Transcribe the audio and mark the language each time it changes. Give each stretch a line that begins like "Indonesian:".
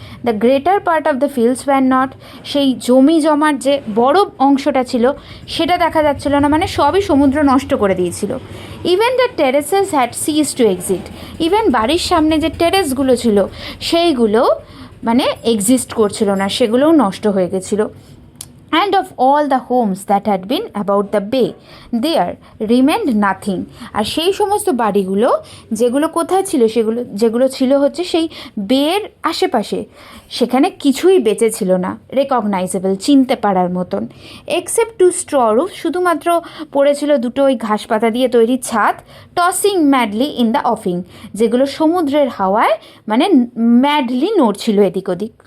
English: the greater part of the fields were not,
Bangla: সেই জমি জমার যে বড় অংশটা ছিল সেটা দেখা যাচ্ছিল না, মানে সবই সমুদ্র নষ্ট করে দিয়েছিল।
English: even the terraces had ceased to exist,
Bangla: even বাড়ির সামনে যে টেরেসগুলো ছিল সেইগুলো মানে এক্সিস্ট করছিল না, সেগুলোও নষ্ট হয়ে গেছিলো।
English: and of all the homes that had been about the bay there remained nothing.
Bangla: আর সেই সমস্ত বাড়িগুলো যেগুলো কোথায় ছিল, যেগুলো ছিল হচ্ছে সেই বের আশেপাশে, সেখানে কিছুই বেঁচে ছিল না রেকগনাইজেবল, চিনতে পারার মতন,
English: except two straw roof,
Bangla: শুধুমাত্র পড়েছিল দুটো ওই ঘাস পাতা দিয়ে তৈরি ছাদ,
English: tossing madly in the offing,
Bangla: যেগুলো সমুদ্রের হাওয়ায় মানে ম্যাডলি নড়ছিল এদিক ওদিক।